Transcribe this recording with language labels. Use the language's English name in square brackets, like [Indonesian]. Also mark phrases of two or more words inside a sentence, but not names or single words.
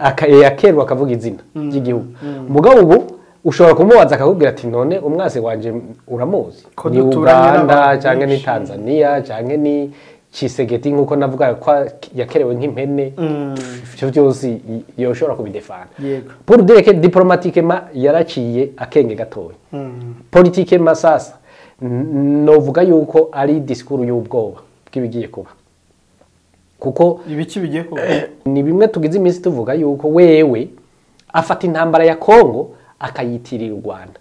[Rundi] akerwa akavuga izina ry'igihugu. Mugabo ubu ushobora kumubaza akakubwira ati none umwase wanje uramuzi ni Uganda cyangwa ni Tanzania cyangwa ni Chisegeti nkuko navuga ko yakerewe nk'impene. Ivyo byose yoshobora kubidefana. [French] Pour dire que diplomatiquement [Rundi] yaraciye akenge gatoya. Politiquement sasa novuga yuko ari disikuru y'ubwoba bw'ibigiye kuba. Kuko ibiki bigiye kuba ni bimwe tugize iminsi tuvuga yuko wewe afata intambara ya Kongo akayitirira u Rwanda.